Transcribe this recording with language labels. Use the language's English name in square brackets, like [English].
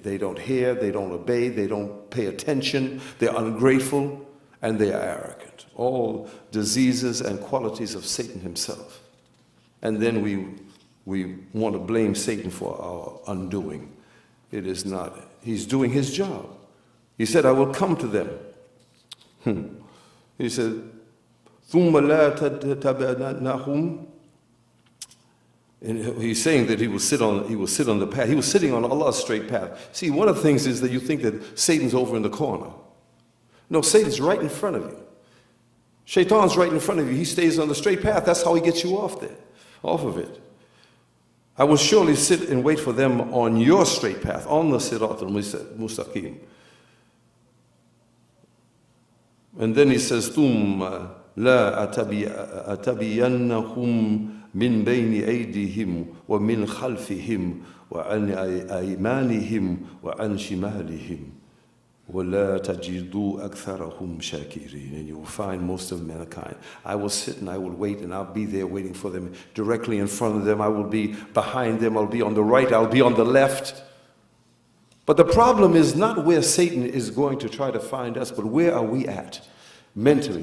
[English] They don't hear, they don't obey, they don't pay attention, they're ungrateful, and they are arrogant. All diseases and qualities of Satan himself. And then we want to blame Satan for our undoing. It is not. He's doing his job. He said, I will come to them. He said, [Arabic] ثُمَّ لَا تَتَّبِعْنَهُمْ. [English] And he's saying that he will sit on the path. He was sitting on Allah's straight path. See, one of the things is that you think that Satan's over in the corner. No, Satan's right in front of you. Shaitan's right in front of you. He stays on the straight path. That's how he gets you off of it. I will surely sit and wait for them on your straight path, on the Sirat al-Mustaqim. And then he says, [Arabic] ثُمَّ لَا أَتَبِيَنَّهُمْ من بين أيديهم ومن خلفهم وعن أيمانهم وعن شمالهم ولا تجدوا أكثرهم شاكرين. [English] And you will find most of mankind. I will sit and I will wait, and I'll be there waiting for them, directly in front of them. I will be behind them. I'll be on the right. I'll be on the left. But the problem is not where Satan is going to try to find us, but where are we at mentally?